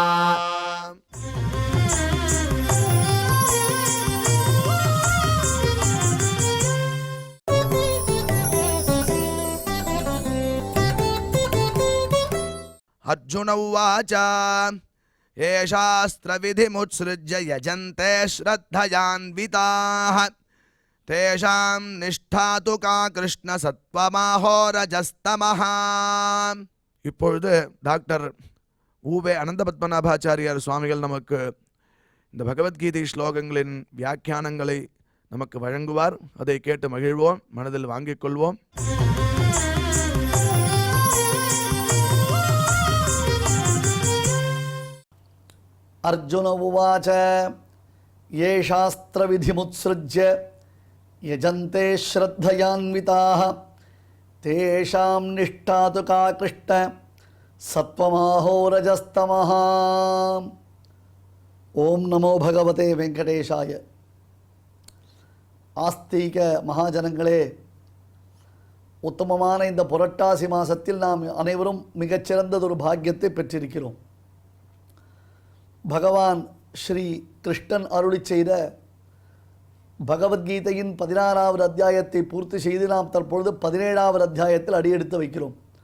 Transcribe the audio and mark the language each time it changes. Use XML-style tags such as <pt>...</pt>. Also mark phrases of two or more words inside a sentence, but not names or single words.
<sa>अर्जुन उवाच ये शास्त्रविधिमुत्सृज्य यजन्ते श्रद्धयान्विताः तेषां निष्ठा तु का कृष्ण सत्वमाहो रजस्तमः.</sa> <ta>இப்பொழுது டாக்டர் ஊவே அனந்த பத்மநாபாச்சாரியார் சுவாமிகள் நமக்கு இந்த பகவத்கீதை ஸ்லோகங்களின் வியாக்கியானங்களை நமக்கு வழங்குவார். அதை கேட்டு மகிழ்வோம், மனதில் வாங்கிக் கொள்வோம்.</ta> <sa>अर्जुन उवाच ये शास्त्रविधिमुत्सृज्य यजन्ते श्रद्धयान्विताः तेषां निष्ठा तु का कृष्ण सत्वमाहो रजस्तमः. ओम नमो भगवते वेंकटेशाय.</sa> <ta>ஆஸ்திக மகாஜனங்களே, உத்தமமான இந்த புரட்டாசி மாசத்தில் நாம் அனைவரும் மிகச்சிறந்ததொரு பாக்கியத்தை பெற்றிருக்கிறோம். பகவான் ஸ்ரீ கிருஷ்ணன் அருளி செய்த பகவத்கீதையின் 16வது அத்தியாயத்தை பூர்த்தி செய்து நாம் தற்பொழுது 17வது அத்தியாயத்தில் அடியெடுத்து வைக்கிறோம்.</ta>